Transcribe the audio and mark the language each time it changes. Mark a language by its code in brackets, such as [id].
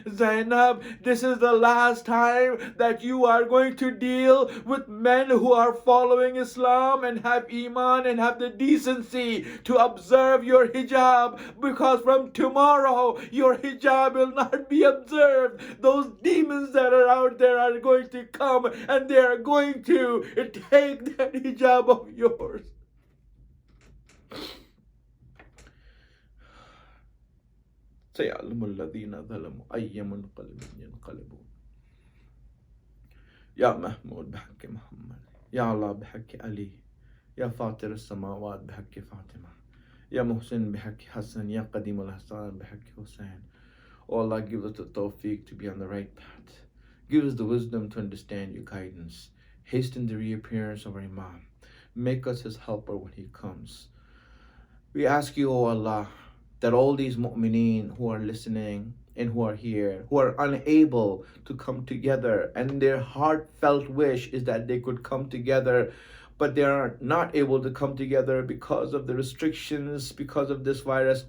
[en] Zainab, this is the last time that you are going to deal with men who are following Islam and have iman and have the decency to observe your hijab, because from tomorrow your hijab will not be observed. Those demons that are out there are going to come and they are going to take that hijab of yours. [ar] سيعلم الذين ظلموا أي منقلب ينقلبون. يا محمود بحق محمد، يا الله بحق علي، يا فاطر السماوات بحق فاطمة، يا محسن بحق حسن، يا قديم الإحسان بحق حسين. [en] Oh Allah, give us the tawfiq to be on the right path. Give us the wisdom to understand your guidance. Hasten the reappearance of our Imam. Make us his helper when he comes. We ask you, O Allah, that all these mu'mineen who are listening and who are here, who are unable to come together, and their heartfelt wish is that they could come together, but they are not able to come together because of the restrictions, because of this virus.